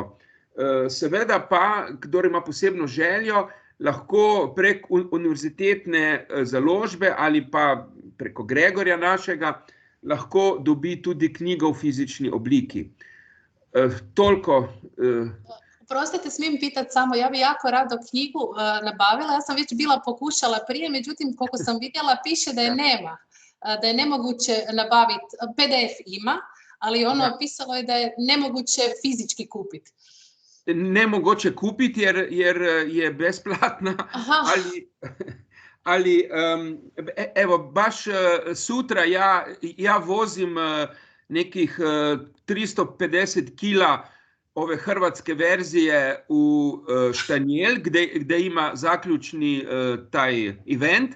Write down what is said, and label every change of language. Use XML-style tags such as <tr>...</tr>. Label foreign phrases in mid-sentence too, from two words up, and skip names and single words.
<sl>Seveda pa, kdor ima posebno željo, lahko prek Univerzitetne založbe ali pa preko Gregorja našega, lahko dobi tudi knjigo v fizični obliki. Toliko.</sl> <hr>Oprostite, smijem pitati samo, ja bi jako rado knjigu nabavila, ja sam već bila pokušala prije, međutim, koliko sam vidjela, piše da je nema, da je nemoguće nabaviti, PDF ima, ali ono pisalo je da je nemoguće fizički kupiti.</hr> <sl>Nemogoče kupiti</sl> <hr>jer je besplatna, ali evo, baš sutra ja vozim nekih 350 kila ove hrvatske verzije u Štanjel, gdje ima zaključni taj event.</hr>